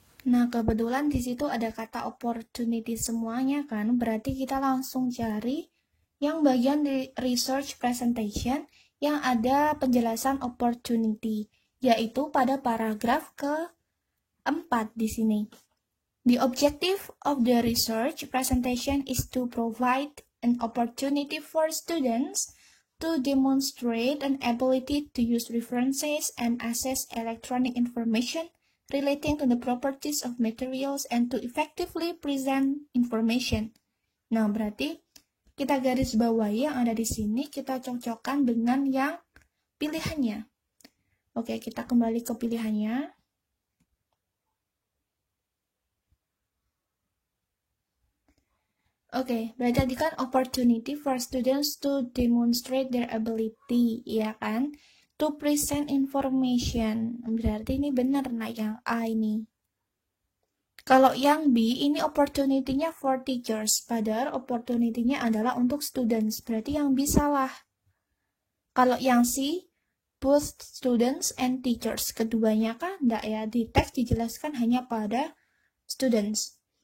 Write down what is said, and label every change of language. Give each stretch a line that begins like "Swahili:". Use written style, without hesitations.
Indonesian: Nah, kebetulan di situ ada kata opportunity semuanya kan, berarti kita langsung cari yang bagian di research presentation yang ada penjelasan opportunity, yaitu pada paragraf ke-4 di sini.
English: The objective of the research presentation is to provide an opportunity for students to demonstrate an ability to use references and access electronic information relating to the properties of materials and to effectively present information.
Indonesian: Nah, berarti kita garis bawahi yang ada di sini, kita cocokkan dengan yang pilihannya. Oke, kita kembali ke pilihannya. Oke, berarti tadi kan
English: opportunity for students to demonstrate their ability,
Indonesian: ya kan?
English: To present information.
Indonesian: Berarti ini benar nah yang A ini. Kalau yang B, ini opportunity-nya
English: for teachers.
Indonesian: Padahal opportunity-nya adalah untuk students. Berarti yang B salah. Kalau yang C,
English: both students and teachers.
Indonesian: Keduanya kan enggak ya. Di teks dijelaskan hanya pada students.